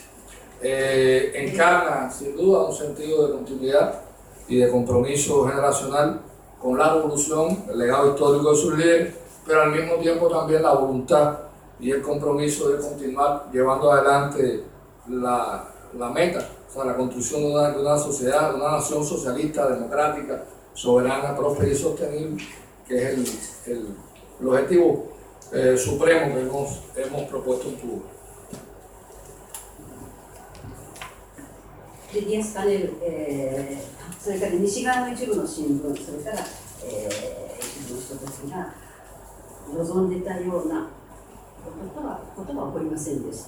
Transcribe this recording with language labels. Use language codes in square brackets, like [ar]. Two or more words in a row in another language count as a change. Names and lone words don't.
[es] Encarna sin duda un sentido de continuidad y de compromiso generacional con la revolución, el legado histórico de sus líderes, pero al mismo tiempo también la voluntad y el compromiso de continuar llevando adelante la meta, o sea, la construcción de una sociedad, de una nación socialista, democrática, soberana, próspera y sostenible, que es el objetivo supremo que hemos propuesto en Cuba. [ja] でディアスパネル、それから西側の一部の新聞、それから、一部の人たちが望んでたようなことは起こりませんでした。